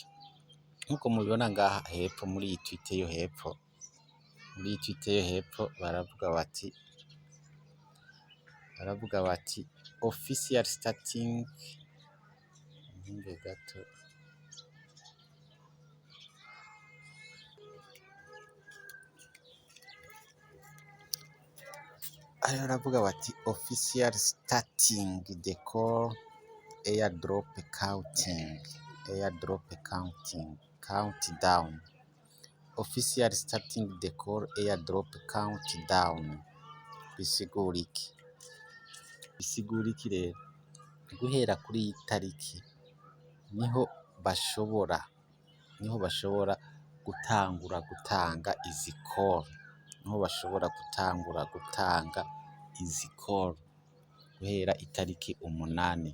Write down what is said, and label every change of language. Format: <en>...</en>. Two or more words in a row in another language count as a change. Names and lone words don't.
<rn>Nkuko mubibona ngaha hepfo muri iyi tweet yo hepfo, baravuga bati</rn> <en>official starting</en> <rn>gato baravuga bati</rn> <en>official starting the call airdrop countdown, official starting the call airdrop countdown.</en> <rn>Bisigura iki rero? Guhera kuri iyi tariki niho bashobora gutangura gutanga izi call, guhera itariki 8.</rn>